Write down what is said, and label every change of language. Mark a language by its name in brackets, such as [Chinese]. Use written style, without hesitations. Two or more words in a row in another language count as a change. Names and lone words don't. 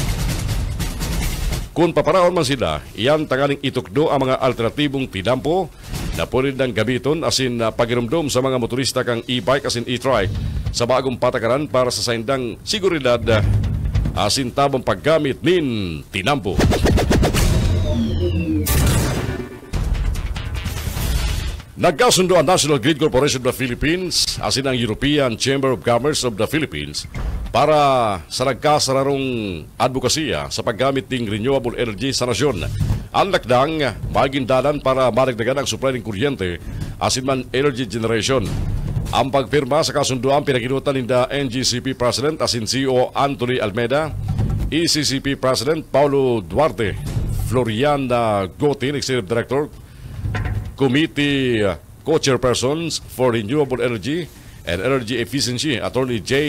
[Bikol] Kung paparaon man sila, iyan tangaling itukdo ang mga alternatibong tinampo na pwede ng gamiton asin pagirumdom sa mga motorista kang e-bike asin e-trike sa bagong patakaran para sa saindang seguridad asin tabang paggamit nin tinampo. Nagkasundo ang National Grid Corporation of the Philippines asin ang European Chamber of Commerce of the Philippines para sa nagkasararong advokasya sa paggamit ng [English] renewable energy [Bikol] sa nasyon. Ang lakdang magindalan para maragdagan ang supply ng kuryente asin man [English] energy generation. [Bikol] Ang pagpirma sa kasunduan pinaginutan ni NGCP President asin CEO Anthony Almeida, ECCP President Paulo Duarte, Florian Goti, Executive Director, Committee Co-Chairpersons for Renewable Energy and Energy Efficiency, Attorney J.